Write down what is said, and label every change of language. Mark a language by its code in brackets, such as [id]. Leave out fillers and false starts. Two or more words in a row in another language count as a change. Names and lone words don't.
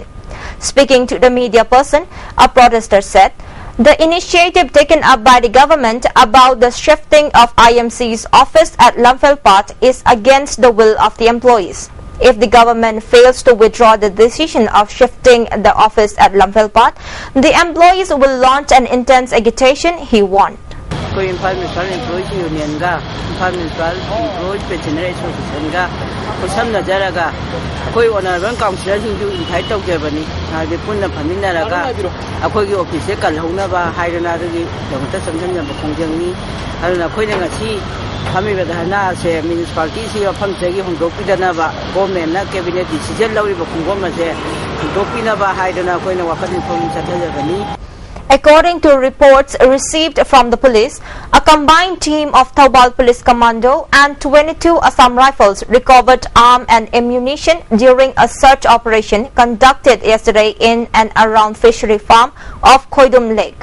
[en] Speaking to the media person, a protester said, the initiative taken up by the government about the shifting of IMC's office at Lamphel is against the will of the employees. If the government fails to withdraw the decision of shifting the office at Lamphel, the employees will launch an intense agitation, he warned. [mni] Imphal Municipal Employees Union ga Imphal Municipal Employees Pensioner Association ga samna jaraga akoi [en] honorable councillor [mni] sing ju invite tawjabani haibe punna phaminaraga akoi gi office kal hauna ba hairana gi damata samjang ba khongjangni aduna khoi na ngasi phami ba dana se municipality si pham segi hongdok pidana ba government na [en] cabinet decision [mni] lawi ba khongom ma se hongdok pina ba hairana khoi na wakat information chathajabani. [en] According to reports received from the police, a combined team of Taubal Police Commando and 22 Assam Rifles recovered arms and ammunition during a search operation conducted yesterday in and around fishery farm of Khoidum Lake.